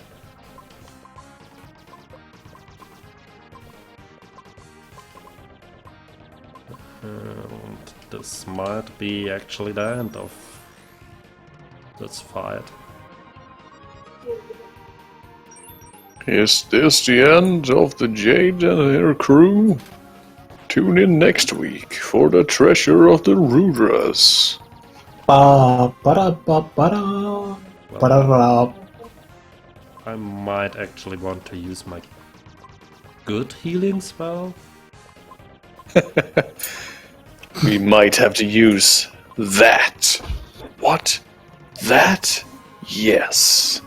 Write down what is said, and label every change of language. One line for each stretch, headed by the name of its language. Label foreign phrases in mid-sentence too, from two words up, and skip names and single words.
English: And this might be actually the end of this fight. Is this the end of the Jade and her crew? Tune in next week for the treasure of the Rudras. Ba ba ba ba ba. I might actually want to use my good healing spell. We might have to use that. What? That? Yes.